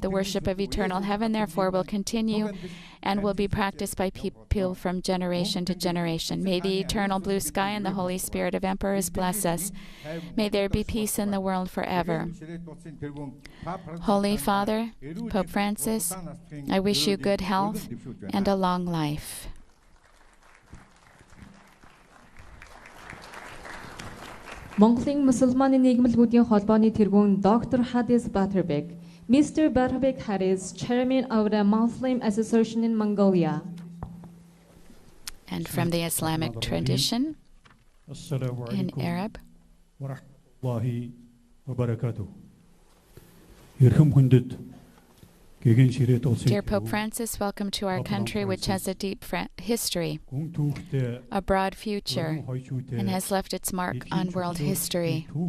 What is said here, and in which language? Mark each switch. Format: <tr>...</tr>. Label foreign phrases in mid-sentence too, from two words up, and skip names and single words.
<en>The worship of eternal heaven, therefore, will continue and will be practiced by people from generation to generation. May the eternal blue sky and the Holy Spirit of Emperors bless us. May there be peace in the world forever. Holy Father, Pope Francis, I wish you good health and a long life.</en> <mn>Монголын мусульманы нийгэмлэгүүдийн холбооны тэргүүн Dr.</mn> <en>Hadis Butterbeck. Mr. Butterbeck Hadis, Chairman of the Muslim Association in Mongolia. And from the Islamic tradition in Arab. Dear Pope Francis, welcome to our country, which has a deep history, a broad future, and has left its mark on world history.</en>